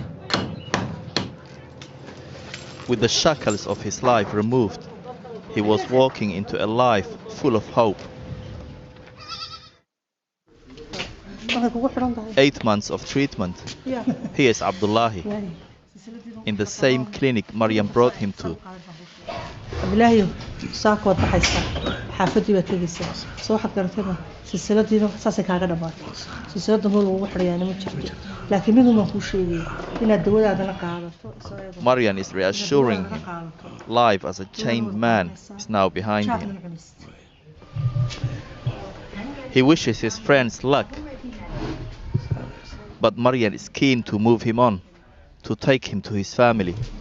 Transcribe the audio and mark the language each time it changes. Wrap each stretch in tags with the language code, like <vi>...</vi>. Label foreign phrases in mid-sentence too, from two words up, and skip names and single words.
<en>With the shackles of his life removed, he was walking into a life full of hope. 8 months of treatment. Here's Abdullahi. In the same clinic Mariam brought him to.</en> <so>Abdullahi, saako baxaysa xaafadii baad tegaysaa soo waxaad garatayba silsiladiina saasay kaaga dhamaatay silsilada meel ugu xidhayaana ma jirto laakiin mid uma kuu sheegaya inaad dawadaadana qaadato.</so> <en>Marian is reassuring him. Life as a chained man is now behind him. He wishes his friends luck, but Marian is keen to move him on, to take him to his family.</en>